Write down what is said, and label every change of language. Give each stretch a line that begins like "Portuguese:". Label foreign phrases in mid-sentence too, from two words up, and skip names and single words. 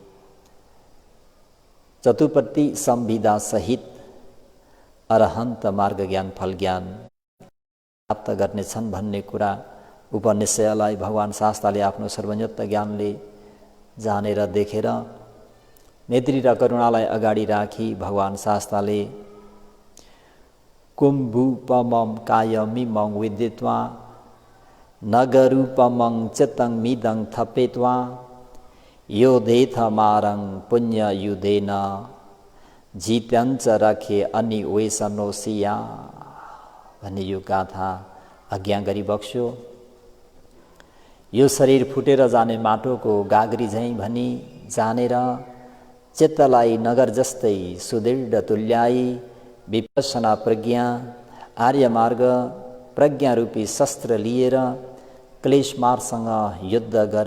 Nepali: चतुपट्टि संविदा सहित अरहन्त मार्ग ज्ञान फल ज्ञान प्राप्त गर्नेछन् भन्ने कुरा उपनिषयलाई भगवान शास्ताले आफ्नो सर्वज्ञत्व ज्ञानले जानेर देखेर मैत्री र करुणालाई अगाडि राखी भगवान शास्ताले
Pali: कुम्भुपमं कायमिमं विदित्वा नगरूपमं चित्तं मिदं थपेत्वा योधेथ मारं पुण्ययुधेन जित्यञ्च रखे अनिवेशनोसिया
Nepali: भन्ने यो गाथा आज्ञा गरिबक्स्यो। यो शरीर फुटेर जाने माटोको गाग्री झैँ भनी जानेर चित्तलाई नगर जस्तै सुदृढ तुल्याई विपස්සना प्रज्ञा आर्य मार्ग प्रज्ञारूपी शस्त्र लिएर क्लेश मार्गसँग युद्ध गर।